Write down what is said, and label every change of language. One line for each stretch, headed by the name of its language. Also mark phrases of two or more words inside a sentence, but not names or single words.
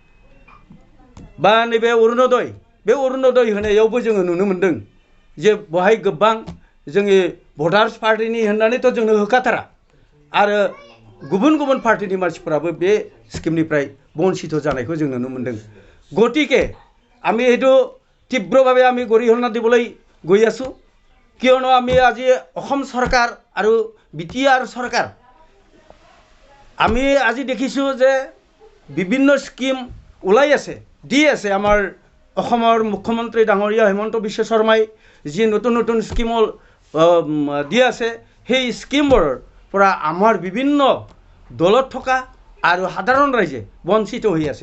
Bodo: बा नैबे अरुणोदय, बे अरुणोदय होनायावबो जोङो नुनो मोनदों जे बहाय गोबां जोंनि भटार्स पार्टिनि होननानैथ' जोंनो होखाथारा, आरो गुबुन गुबुन पार्टिनि मानसिफोराबो बे स्किमनिफ्राय बन्सित जानायखौ जों नुनो मोनदों।
Assamese: गतिके আমি এইটো তীব্ৰভাৱে আমি গৰিহণা দিবলৈ গৈ আছোঁ। কিয়নো আমি আজি অসম চৰকাৰ আৰু বিটিআৰ চৰকাৰ আমি আজি দেখিছোঁ যে বিভিন্ন স্কিম ওলাই আছে, দি আছে। আমাৰ অসমৰ মুখ্যমন্ত্ৰী ডাঙৰীয়া হিমন্ত বিশ্ব শৰ্মাই যি নতুন নতুন স্কিম দি আছে, সেই স্কিমবোৰৰ পৰা আমাৰ বিভিন্ন দলত থকা আৰু সাধাৰণ ৰাইজে বঞ্চিত হৈ আছে।